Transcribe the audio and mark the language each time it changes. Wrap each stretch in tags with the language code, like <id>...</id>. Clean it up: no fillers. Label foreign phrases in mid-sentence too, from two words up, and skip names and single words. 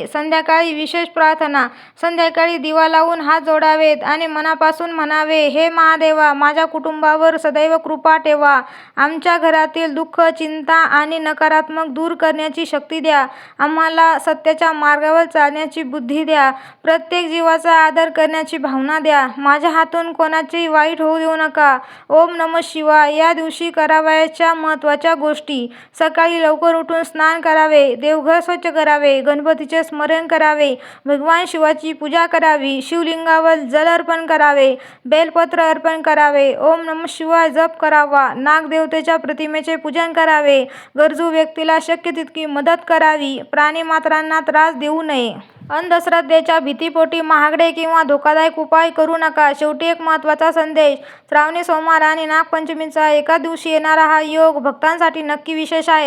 <mr>संध्याकाळी विशेष प्रार्थना. संध्याकाळी दिवा लावून हात जोडावेत आणि मनापासून म्हणावे, हे महादेवा, माझ्या कुटुंबावर सदैव कृपा ठेवा. आमच्या घरातील दुःख, चिंता आणि नकारात्मक दूर करण्याची शक्ती द्या. आम्हाला सत्याच्या मार्गावर चालण्याची बुद्धी द्या. प्रत्येक जीवाचा आदर करण्याची भावना द्या. माझ्या हातून कोणाचेही वाईट होऊ देऊ नका.</mr> <sa>ओम नमः शिवाय.</sa> <mr>या दिवशी करावयाच्या महत्त्वाच्या गोष्टी. सकाळी लवकर उठून स्नान करावे, देवघर स्वच्छ करावे, गणपतीचे स्मरण करावे, भगवान शिवाची पूजा करावी, शिवलिंगावर जल अर्पण करावे, बेलपत्र अर्पण करावे,</mr> <sa>ओम नमः शिवाय</sa> <mr>जप करावा, नागदेवतेच्या प्रतिमेचे पूजन करावे, गरजू व्यक्तीला शक्य तितकी मदत करावी, प्राणीमात्रांना त्रास देऊ नये. अंधश्रद्धेच्या भीतीपोटी महागडे किंवा धोकादायक उपाय करू नका. शेवटी एक महत्त्वाचा संदेश. श्रावणी सोमवार आणि नागपंचमीचा एका दिवशी येणारा हा योग भक्तांसाठी नक्की विशेष आहे.</mr>